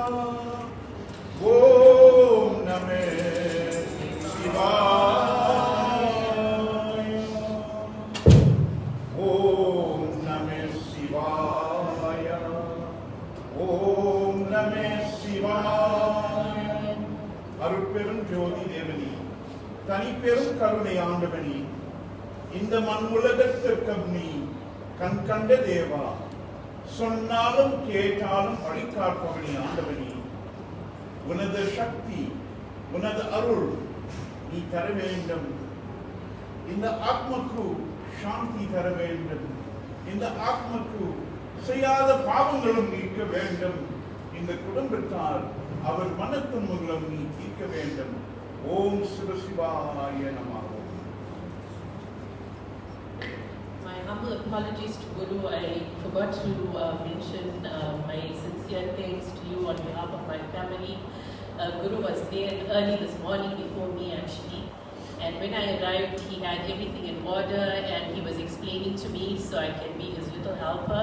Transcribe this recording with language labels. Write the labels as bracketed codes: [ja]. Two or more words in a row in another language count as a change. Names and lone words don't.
[sa] ओम नमः शिवाय ओम नमः शिवाय ओम नमः शिवाय [ta] அருட்பெரும் ஜோதி தேவனி தனிப்பெரும் கருணை ஆண்டவனி இந்த மண் உலகத்திற்கும் நீ கண் கண்ட தேவா சொன்னாலும் கேட்டாலும் வழிகாப்பவனி ஆண்டவனி உனது சக்தி உனது அருள் நீ தர வேண்டும் இந்த ஆத்மக்கு சாந்தி தர வேண்டும் இந்த ஆத்மக்கு செய்யாத பாவங்களும் நீக்க வேண்டும் இந்த குடும்பத்தார் அவர் மனத்தின் மூலம் நீ தீர்க்க வேண்டும் [sa] ओम् शिवशिवाय नमः. [en] My humble apologies to Guru. I forgot to mention my sincere thanks to you on behalf of my family. Guru was there early this morning before me actually. And when I arrived, he had everything in order and he was explaining to me so I can be his little helper.